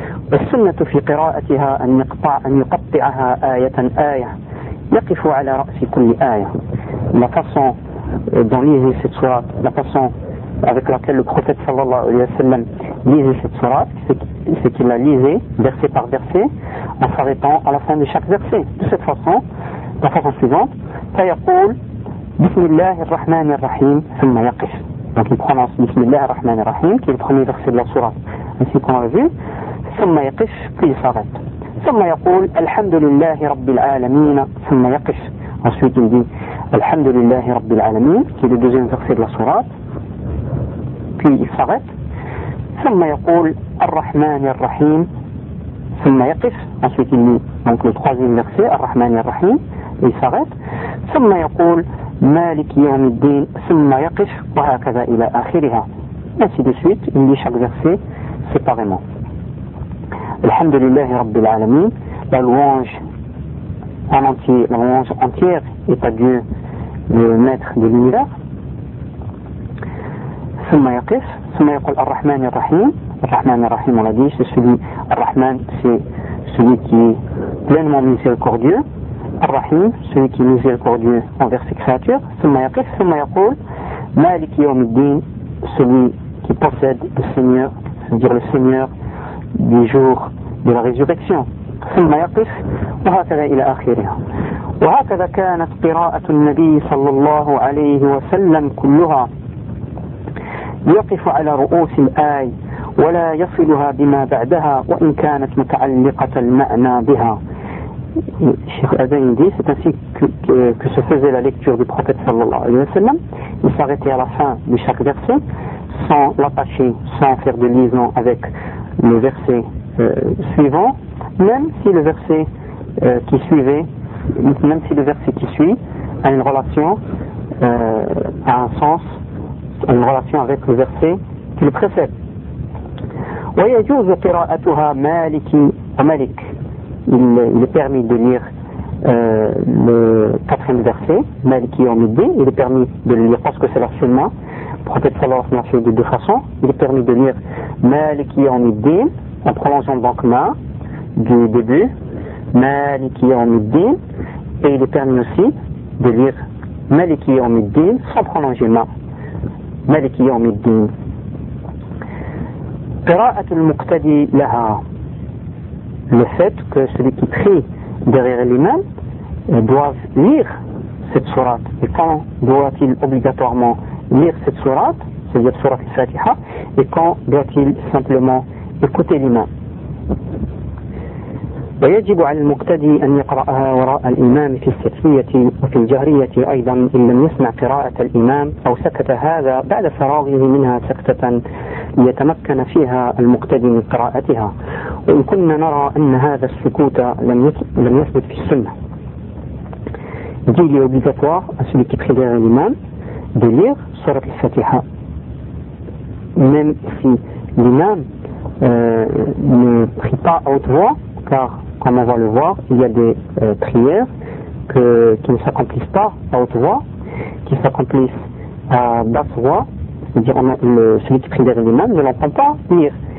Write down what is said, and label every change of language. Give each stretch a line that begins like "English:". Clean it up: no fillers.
Arabic: Wa sunnatu fi qira'atiha an yuqatti'aha ayatan ayah. يقف على رأس كل آية.
French: La façon dont lisait cette sourate, la façon avec laquelle le prophète sallallahu alayhi wa sallam lisait cette sourate, c'est qu'il la lisait verset par verset en s'arrêtant à la fin de chaque verset. De cette façon, la façon suivante,
Arabic: فيقول بسم الله الرحمن الرحيم ثم يقف.
French: Donc il prononce
Arabic: بسم الله الرحمن الرحيم,
French: qui est le premier verset de la sourate, ainsi qu'on l'a vu,
Arabic: ثم يقف,
French: puis il s'arrête.
Arabic: ثم يقول الحمد لله رب العالمين ثم يقف.
French: Ensuite il dit
Arabic: الحمد لله رب العالمين,
French: qui est le deuxième verset de la sourate, puis il s'arrête.
Arabic: ثم يقول الرحمن الرحيم ثم يقف.
French: Ensuite il dit, donc le troisième verset,
Arabic: الرحمن الرحيم,
French: il s'arrête.
Arabic: ثم يقول مالك يوم الدين ثم يقف وهكذا إلى آخرها.
French: Ainsi de suite, il dit chaque verset séparément.
Arabic: الحمد لله رب العالمين,
French: la louange en entier, la louange entière est à Dieu, le maître de l'univers.
Arabic: ثم يقف, ثم يقول الرحمن الرحيم,
French: الرحمن الرحيم, on l'a dit, c'est celui, الرحمن, c'est celui qui est pleinement miséricordieux, الرحيم, celui qui est miséricordieux envers ses créatures.
Arabic: ثم يقف, ثم يقول مالك يوم الدين,
French: celui qui possède le Seigneur, c'est-à-dire le Seigneur du jour de la résurrection.
Arabic: ثم يقف وهكذا الى اخره. وهكذا كانت قراءه النبي صلى الله عليه وسلم كلها يقف على رؤوس الآي ولا يصلها بما بعدها وان كانت متعلقه المعنى بها.
French: الشيخ الباني dit c'est ainsi que se faisait la lecture du prophète صلى الله عليه وسلم. Il s'arrêtait à la fin de chaque verset sans l'attacher, sans faire de liaison avec le verset suivant, même si le verset qui suivait, même si le verset qui suit a une relation, a un sens, a une relation avec le verset qui le précède.
Arabic: ويجوز قراءتها مالك ومالك.
French: Il est permis de lire le quatrième verset,
Arabic: مالك يوم الدين.
French: Il est permis de le lire parce que c'est l'enchaînement. Le prophète sallallahu alayhi wa sallam a fait de deux façons. Il est permis de lire
Arabic: مالك يوم الدين
French: en prolongeant donc ma du début, مالك يوم الدين. Et il est permis aussi de lire
Arabic: مالك يوم الدين
French: sans prolonger ma, مالك يوم الدين.
Arabic: قراءة المقتدي لها,
French: le fait que celui qui prie derrière l'imam doive lire cette sourate. Et quand doit-il obligatoirement lire cette sourate, c'est-à-dire sourate al-Fatiha, et quand doit-il simplement écouter l'imam.
Arabic: ويجب على المقتدي أن يقرأها وراء الإمام في السفرية وفي الجهرية أيضا إن لم يسمع قراءة الإمام أو سكت هذا بعد فراغه منها سكتة ليتمكن فيها المقتدي من قراءتها وإن كنا نرى أن هذا السكوت لم يثبت في السنة.
French: Il est obligatoire à celui qui prie derrière l'imam de lire surat al-Fatiha, même si l'imam ne prie pas à haute voix, car comme on va le voir, il y a des prières qui ne s'accomplissent pas à haute voix, qui s'accomplissent à basse voix, c'est-à-dire celui qui prie derrière l'imam ne l'entend pas lire.